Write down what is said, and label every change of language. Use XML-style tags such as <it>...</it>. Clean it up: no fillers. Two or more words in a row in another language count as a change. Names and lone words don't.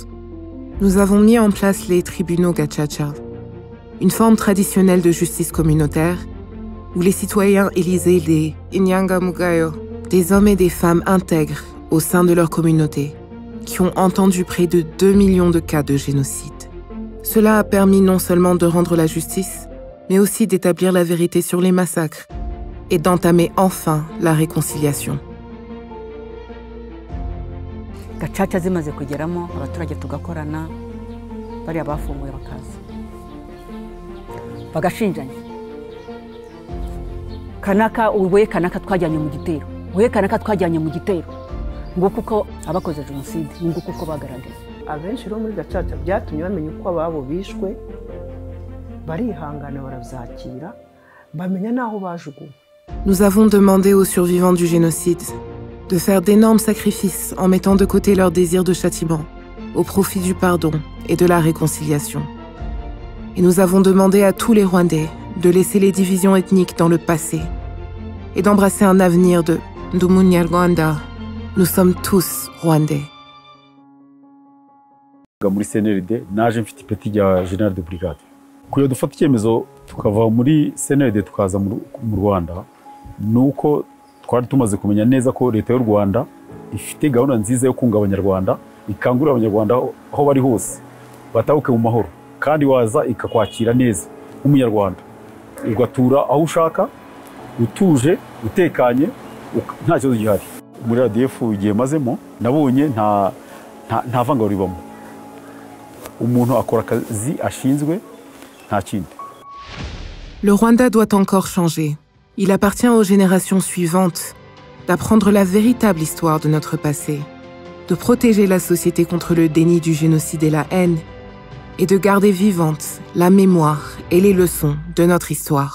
<fr>Nous avons mis en place les tribunaux Gacaca, une forme traditionnelle de justice communautaire où les citoyens élisaient des Inyangamugayo, des hommes et des femmes intègres au sein de leur communauté, qui ont entendu près de 2 millions de cas de génocide. Cela a permis non seulement de rendre la justice, mais aussi d'établir la vérité sur les massacres et d'entamer enfin la réconciliation.</fr> <rw>Gacaca zimaze kugeramo abaturage tugakorana, bari abafunguye bakaza bagashinjanya, kanaka ubuye kanaka twajyanye mu gitero, ubuye kanaka twajyanye mu gitero, ngo kuko abakoze jenoside, ngo kuko bagaragaye. Abenshi rero muri Gacaca byatumye bamenya uko ababo bishwe, barihangana barabyakira, bamenya n'aho bajuguwe.</rw> <fr>Nous avons demandé aux survivants du génocide de faire d'énormes sacrifices en mettant de côté leur désir de châtiment au profit du pardon et de la réconciliation. Et nous avons demandé à tous les Rwandais de laisser les divisions ethniques dans le passé et d'embrasser un avenir de Ndumunyarwanda. Nous sommes tous Rwandais.</fr> <rw>Muri CNLD naje mfite ipeti rya</rw> <fr>General de Brigade.</fr> <rw>Kuyo dufata icyemezo tukava muri CNLD tukaza mu Rwanda, nuko twari tumaze kumenya neza ko leta y'u Rwanda ifite gahunda nziza yo kunga abanyarwanda, ikangurira abanyarwanda aho bari hose batahuke mu mahoro, kandi waza ikakwakira neza nk'umunyarwanda, ugatura aho ushaka utuje utekanye nta kibazo gihari. Muri RDF igihe mazemo nabonye nta vangura ribamo, umuntu akora akazi ashinzwe nta kindi.</rw> <fr>Le Rwanda doit encore changer. Il appartient aux générations suivantes d'apprendre la véritable histoire de notre passé, de protéger la société contre le déni du génocide et la haine, et de garder vivante la mémoire et les leçons de notre histoire.</fr>